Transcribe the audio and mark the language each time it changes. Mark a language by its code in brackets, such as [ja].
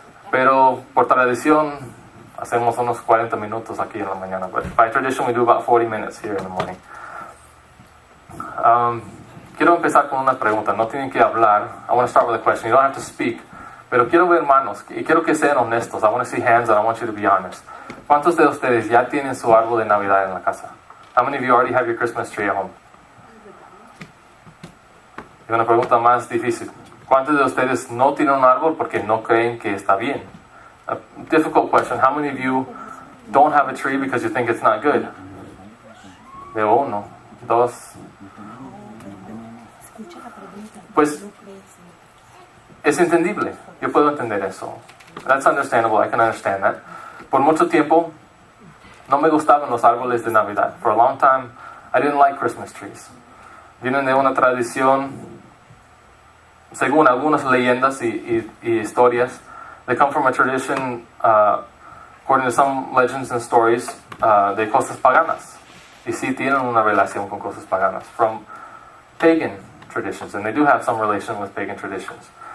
[es] Pero por tradición, hacemos unos 40 minutos aquí en la mañana. [en] But by tradition, we do about 40 minutes here in the morning. [es] Quiero empezar con una pregunta. No tienen que hablar. [en] I want to start with a question. You don't have to speak. [es] Pero quiero ver manos. Y quiero que sean honestos. [en] I want to see hands and I want you to be honest. [es] ¿Cuántos de ustedes ya tienen su árbol de Navidad en la casa? [en] How many of you already have your Christmas tree at home? [es] Y una pregunta más difícil. ¿Cuántos de ustedes no tienen un árbol porque no creen que está bien? [en] A difficult question. How many of you don't have a tree because you think it's not good? [es] Veo uno, dos. Pues es entendible. Yo puedo entender eso. [en] That's understandable. I can understand that. [es] Por mucho tiempo no me gustaban los árboles de Navidad. [en] For a long time, I didn't like Christmas trees. [es] Vienen de una tradición, según algunas leyendas y historias, [en] they come from a tradition, according to some legends and stories, [es] de cosas paganas. Y sí tienen una relación con cosas paganas. [en] From pagan traditions, and they do have some relation with pagan traditions.